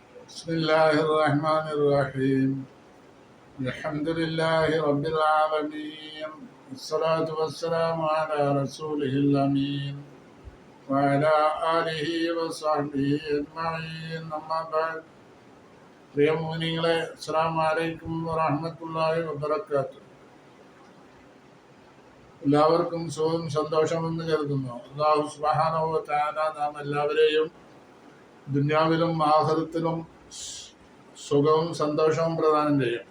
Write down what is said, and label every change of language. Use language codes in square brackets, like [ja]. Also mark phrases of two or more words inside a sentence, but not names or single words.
[ar] بسم الله الرحمن الرحيم الحمد لله رب العالمين والصلاة والسلام على رسوله الأمين وعلى آله وصحبه أجمعين أما بعد [ml] പ്രിയ മുഅ്മിനീങ്ങളെ [ar] السلام عليكم ورحمة الله وبركاته. [ml] എല്ലാവർക്കും സുഖം സന്തോഷമെന്ന് കരുതുന്നു. [ar] الله سبحانه وتعالى [ml] നാം എല്ലാവരെയും ദുനിയാവിലും ആഖിറത്തിലും സുഖവും സന്തോഷവും പ്രദാനം ചെയ്യട്ടെ.